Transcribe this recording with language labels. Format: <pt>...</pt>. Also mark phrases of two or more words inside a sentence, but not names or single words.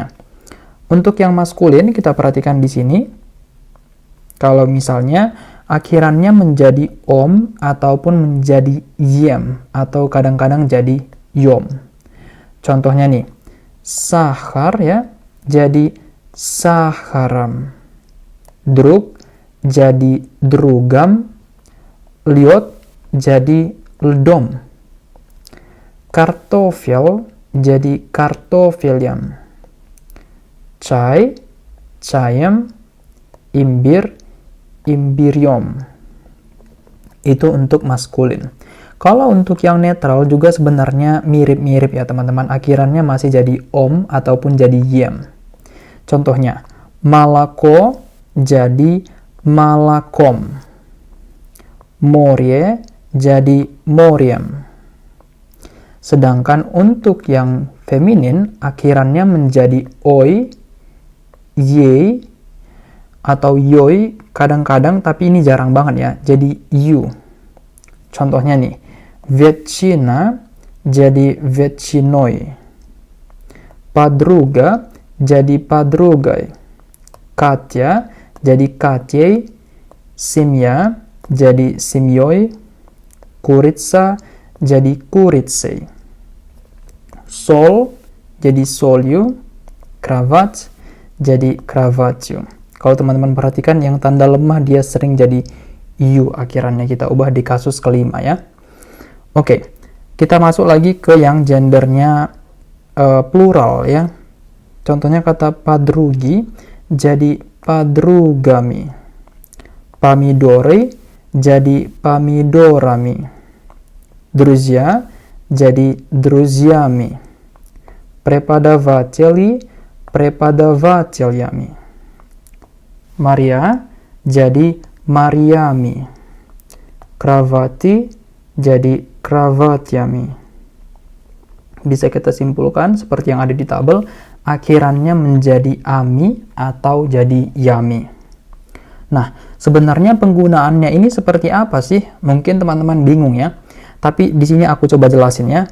<id>Untuk yang maskulin, kita perhatikan di sini. Kalau misalnya akhirannya menjadi om ataupun menjadi yem, atau kadang-kadang jadi yom. Contohnya nih, sahar ya, jadi saharam. Drug jadi drugam. Liot jadi ldom. Kartofel jadi kartofeliam.</id> <ru>Чай, чаем. Имбирь, имбирём.</ru> <id>Itu untuk maskulin. Kalau untuk yang netral juga sebenarnya mirip-mirip ya teman-teman. Akhirannya masih jadi om ataupun jadi yem. Contohnya, malako jadi malakom. Morie jadi moriam. Sedangkan untuk yang feminin, akhirannya menjadi oi, ye, atau yoi kadang-kadang, tapi ini jarang banget ya, jadi you. Contohnya nih, vecina jadi vecinoi. Padruga jadi padrugai. Katya jadi katyei. Simya jadi simyoi. Kuritsa jadi kuritsei. Sol jadi solyu. Kravat jadi kravatyu. Kalau teman-teman perhatikan yang tanda lemah dia sering jadi yu akhirannya, kita ubah di kasus kelima ya. Oke, kita masuk lagi ke yang gendernya plural ya. Contohnya kata padrugi jadi padrugami. Pamidori jadi pamidorami. Druzia jadi druziami.</id> <ru>Преподаватели преподавателями.</ru> <id>Maria jadi mariami. Kravati jadi kravatyami. Bisa kita simpulkan seperti yang ada di tabel, akhirannya menjadi ami atau jadi yami. Nah, sebenarnya penggunaannya ini seperti apa sih? Mungkin teman-teman bingung ya. Tapi di sini aku coba jelasin ya.</id>